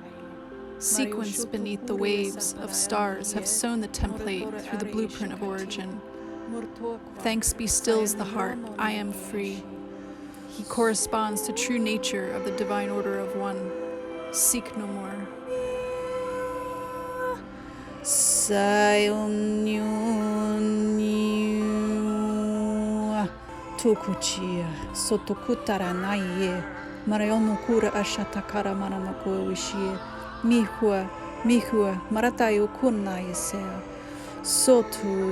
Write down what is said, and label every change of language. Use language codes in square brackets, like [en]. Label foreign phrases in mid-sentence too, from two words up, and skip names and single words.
[en] Sequenced beneath the waves of stars have sewn the template through the blueprint of origin. Thanks be stills the heart, I am free. He corresponds to true nature of the divine order of one. Seek no more. Tukuchia, sotokutara naie, marayonukura ashatakara maramakoishie, mihua, maratayo kunnaisea, sotu